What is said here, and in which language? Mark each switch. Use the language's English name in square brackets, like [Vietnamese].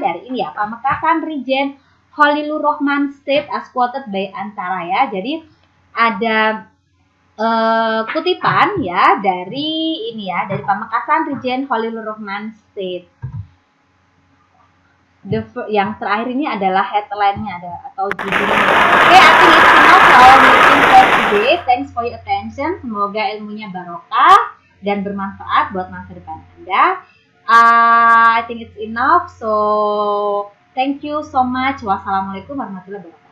[Indonesian] Dari ini ya, Pamekasan Regent Khalilur Rahman [English] State as quoted by [Indonesian] Antara ya. Jadi ada kutipan ya dari ini ya, dari Pamekasan Regent Khalilur Rahman State. Yang terakhir ini adalah headline-nya atau judulnya. [English] Okay, I think it's enough for our meeting for today. Thanks for your attention. [Indonesian] Semoga ilmunya barokah dan bermanfaat buat masa depan Anda. [English] I think it's enough. So, thank you so much. [Arabic] Wassalamualaikum warahmatullahi wabarakatuh.